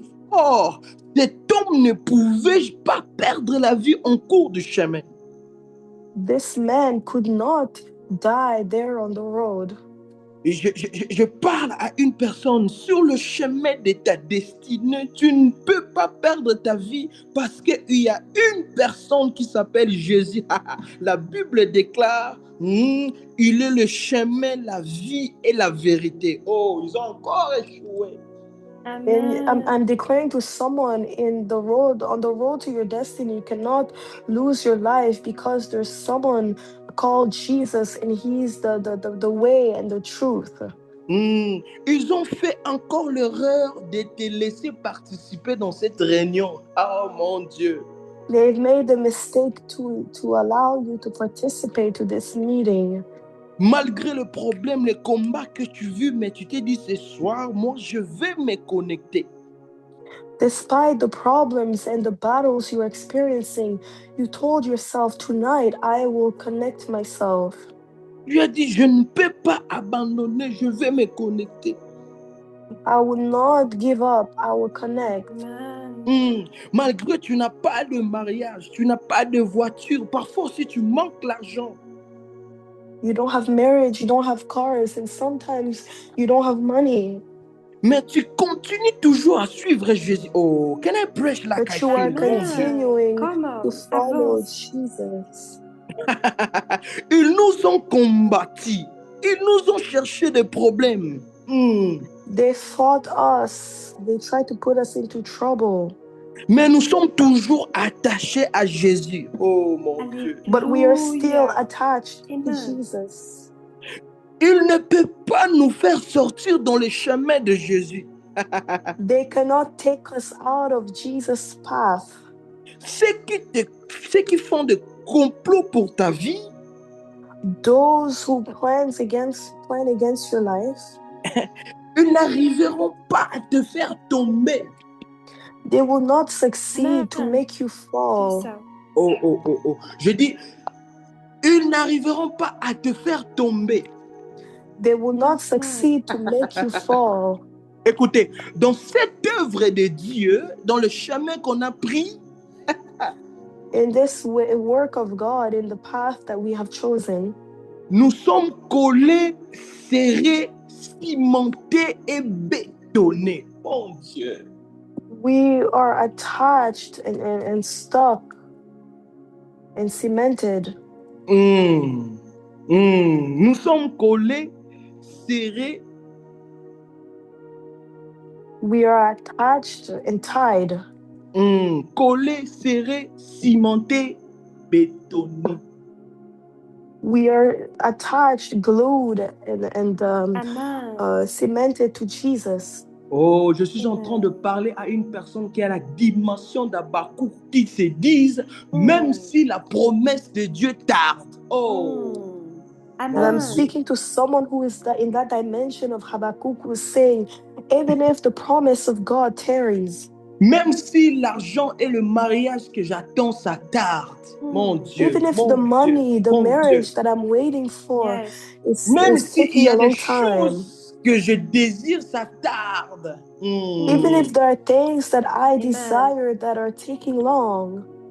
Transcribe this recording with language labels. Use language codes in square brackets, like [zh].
[fr] Oh, cet homme ne pouvait pas perdre la vie en cours du chemin. [en] This man could not die there on the road. [fr] Je parle à une personne sur le chemin de ta destinée. Tu ne peux pas perdre ta vie parce qu'il y a une personne qui s'appelle Jésus. La Bible déclare, il est le chemin, la vie et la vérité. Oh, ils ont encore échoué. [en] And I'm declaring to someone on the road to your destiny, you cannot lose your life because there's someone called Jesus and he's the way and the truth. [fr] Ils ont fait encore l'erreur de te laisser participer dans cette réunion. Oh mon Dieu. [en] They've made the mistake to allow you to participate to this meeting. [fr] Malgré le problème, les combats que tu vis, mais tu t'es dit ce soir, moi je vais me connecter. [en] Despite the problems and the battles you're experiencing, you told yourself, tonight I will connect myself. [fr] Tu as dit, je ne peux pas abandonner, je vais me connecter. [en] I will not give up, I will connect. [fr] Malgré que tu n'as pas de mariage, tu n'as pas de voiture, parfois si tu manques l'argent. [en] You don't have marriage, you don't have cars, and sometimes you don't have money. [fr] Mais tu continues toujours à suivre Jésus. [en] Oh, can I preach like but you are continuing to follow Jesus. [fr] Ils nous ont combattus. Ils nous ont cherché des problèmes. [en] They fought us. They tried to put us into trouble. [fr] Mais nous sommes toujours attachés à Jésus. Oh mon Dieu. [en] But we are still attached to Jesus. [fr] Il ne peut pas nous faire sortir dans le chemin de Jésus. [en] They cannot take us out of Jesus' path. [fr] Ceux qui font des complots pour ta vie, [en] those who plan against your life, [fr] ils n'arriveront pas à te faire tomber. [en] They will not succeed to make you fall. Oh. [fr] Je dis, ils n'arriveront pas à te faire tomber. [en] They will not succeed to make you fall. [fr] Écoutez, dans cette œuvre de Dieu, dans le chemin qu'on a pris, [en] in this work of God, in the path that we have chosen, [fr] nous sommes collés, serrés, cimentés et bétonnés. Mon Dieu. [en] We are attached and stuck and cemented. [fr] Nous sommes collés, serrés. [en] We are attached and tied. [fr] Collés, serrés, cimentés, bétonnés. [en] We are attached, glued, and cemented to Jesus. [fr] Oh, je suis en train de parler à une personne qui a la dimension d'Habakkuk, qui se disent, même si la promesse de Dieu tarde. Oh. [en] And I'm speaking to someone who is in that dimension of Habakkuk, who is saying, even if the promise of God tarries, [fr] même si l'argent et le mariage que j'attends, ça tarde. Mon Dieu. [en] Even if the money, the marriage that I'm waiting for is taking a long time. [fr] Que je désire, ça tarde. [en] Even if there are things that I desire that are taking long.